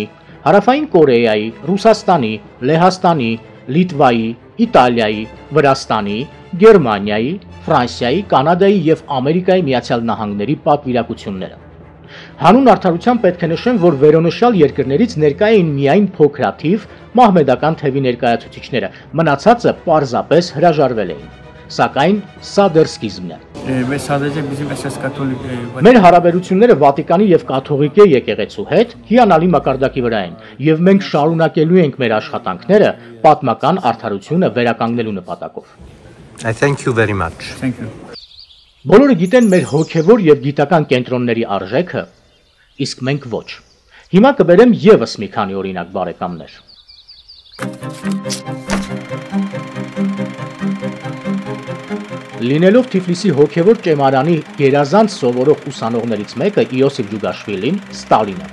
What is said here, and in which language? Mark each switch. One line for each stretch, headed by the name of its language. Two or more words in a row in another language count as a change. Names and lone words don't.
Armenian: Հարավային Կորեայի, Ռուսաստանի, Լեհաստանի, Լիտվայի, Իտալիայի, Վրաստանի, Գերմանիայի, Ֆրանսիայի, Կանադայի եւ Ամերիկայի Միացյալ Նահանգների պատվիրակությունները։ Հանուն արդարության պետք է նշեմ, որ վերոնշյալ երկրներից ներկա էին միայն փոքրաթիվ մահմեդական թևի ներկայացուցիչները, մնացածը պարզապես հրաժարվել էին։ Սակայն սա դեռ սկիզբն է։
Turkish: Ve sadece bizim esas katolik
Armenian: Մեր հարաբերությունները Վատիկանի եւ կաթողիկե եկեղեցու հետ հիանալի մակարդակի վրա են եւ մենք շարունակելու ենք մեր աշխատանքները պատմական արդարությունը վերականգնելու նպատակով։
English: I thank you very much. Thank you.
Armenian: Բոլորը գիտեն մեր հոգեվոր եւ գիտական կենտրոնների արժեքը, իսկ մենք ոչ։ Հիմա կբերեմ եւս մի քանի օրինակ բարեկամներ։ Լինելով Թիֆլիսի հոգևոր ճեմարանի գերազանց սովորող ուսանողներից մեկը Իոսիֆ Ջուգաշվիլին, Ստալինը,